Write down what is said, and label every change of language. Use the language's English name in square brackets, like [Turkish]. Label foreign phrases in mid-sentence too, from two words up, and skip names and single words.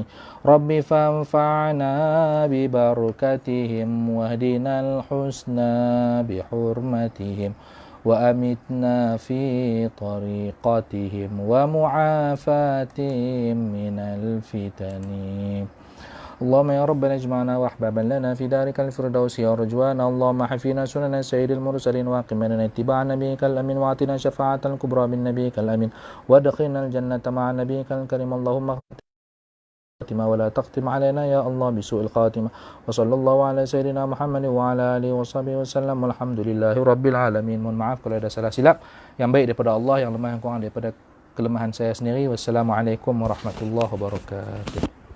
[Arabic] ربي فانفعنا ببركاتهم واهدنا الحسنى بحرمتهم وأمتنا في طريقتهم ومعافاتهم من الفتن. اللهم يا ربنا اجمعنا واحبابا لنا في دارك الفردوس يا رجوانا. اللهم حفظنا سنن سيد المرسلين واقم لنا اتباع نبيك الامين واعطنا شفاعة الكبرى من نبيك الامين وادخلنا الجنة مع نبيك الكريم. اللهم ولا تختم علينا يا الله بسوء الخاتمة. وصلى الله على سيدنا محمد وعلى آله وصحبه وسلم والحمد لله رب العالمين. [Malay] Mohon maaf kalau ada salah silap, yang baik daripada Allah, yang lemah yang kurang daripada kelemahan saya sendiri. [Arabic] والسلام عليكم ورحمة الله وبركاته.